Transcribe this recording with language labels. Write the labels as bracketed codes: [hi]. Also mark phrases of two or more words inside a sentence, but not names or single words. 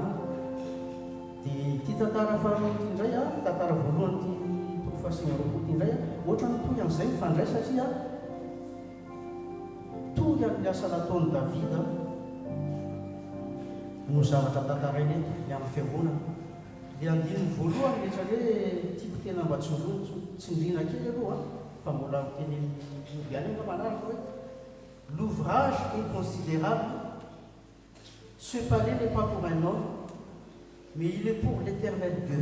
[mg] Dia ity tantara faharoa ity indray tantara voalohany ity toko fahasivy roapolo ity indray ohatra ny toy amin'izay mifandray satria toy amin'ny asa nataon'i Davida no zavatra tantarainy eto ny amin'ny fiangonana. Dia andininy voalohany rehetra hoe tiako tena mba tsindriana kely aloha fa mbola teny biany nga manaraka hoe [fr] l'ouvrage inconsidérable, ce palais n'est pas pour un homme, mais il est pour l'éternel Dieu.